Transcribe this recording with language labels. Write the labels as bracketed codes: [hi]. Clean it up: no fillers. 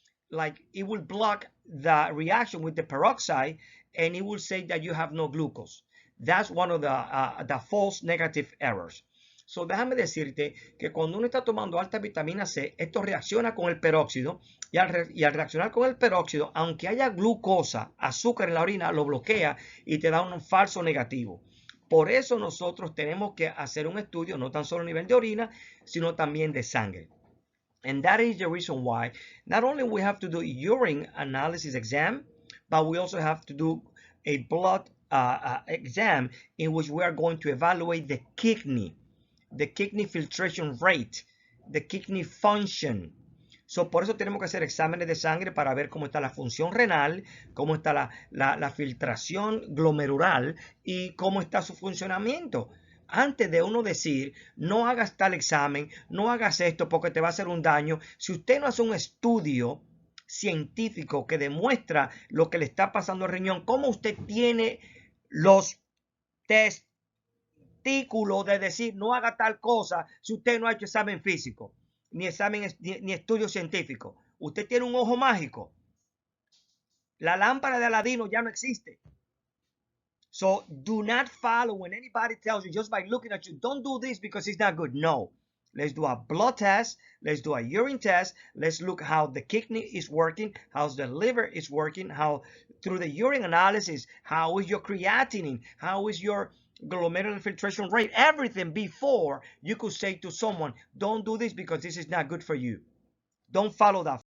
[en] Like it will block the reaction with the peroxide, and it will say that you have no glucose. That's one of the false negative errors. [es] So déjame decirte que cuando uno está tomando alta vitamina C, esto reacciona con el peróxido y al reaccionar con el peróxido, aunque haya glucosa, azúcar en la orina, lo bloquea y te da un falso negativo. Por eso nosotros tenemos que hacer un estudio, no tan solo a nivel de orina, sino también de sangre. [en] And that is the reason why not only we have to do urine analysis exam, but we also have to do a blood exam in which we are going to evaluate the kidney filtration rate, the kidney function. [es] So, por eso tenemos que hacer exámenes de sangre para ver cómo está la función renal, cómo está la filtración glomerular y cómo está su funcionamiento. Antes de uno decir, no hagas tal examen, no hagas esto porque te va a hacer un daño. Si usted no hace un estudio científico que demuestra lo que le está pasando al riñón, cómo usted tiene los testículos de decir, no haga tal cosa si usted no ha hecho examen físico, ni estudio científico. Usted tiene un ojo mágico. La lámpara de Aladino ya no existe. [en] So do not follow when anybody tells you just by looking at you, don't do this because it's not good. No, let's do a blood test. Let's do a urine test. Let's look how the kidney is working, how the liver is working, how through the urine analysis, how is your creatinine, how is your glomerular filtration rate, everything before you could say to someone, don't do this because this is not good for you. Don't follow that.